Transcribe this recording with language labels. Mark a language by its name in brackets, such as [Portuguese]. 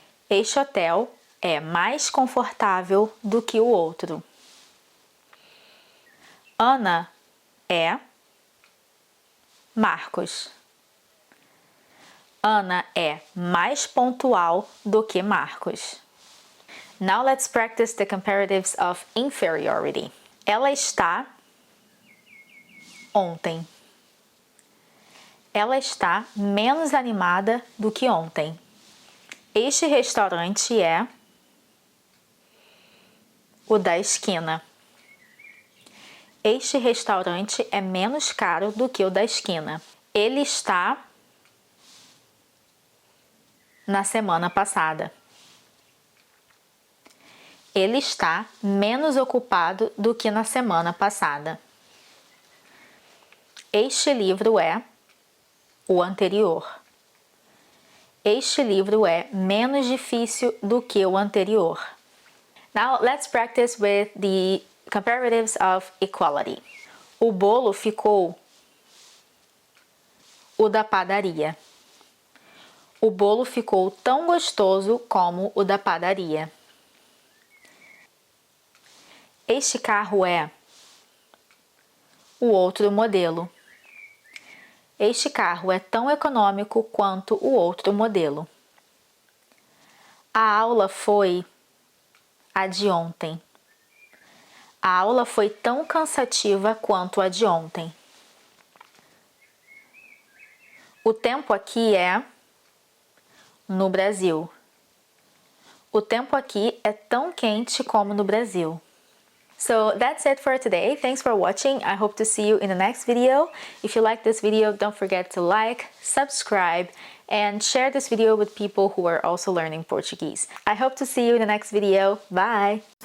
[Portuguese] Este hotel é mais confortável do que o outro. Ana é Marcos. Ana é mais pontual do que Marcos. [English] Now let's practice the comparatives of inferiority. [Portuguese] Ela está ontem. Ela está menos animada do que ontem. Este restaurante é o da esquina. Este restaurante é menos caro do que o da esquina. Ele está na semana passada. Ele está menos ocupado do que na semana passada. Este livro é o anterior. Este livro é menos difícil do que o anterior. [English] Now let's practice with the comparatives of equality. [Portuguese] O bolo ficou o da padaria. O bolo ficou tão gostoso como o da padaria. Este carro é o outro modelo. Este carro é tão econômico quanto o outro modelo. A aula foi a de ontem. A aula foi tão cansativa quanto a de ontem. O tempo aqui é no Brasil. O tempo aqui é tão quente como no Brasil. [English] So that's it for today. Thanks for watching. I hope to see you in the next video. If you like this video, don't forget to like, subscribe, and share this video with people who are also learning Portuguese. I hope to see you in the next video. Bye!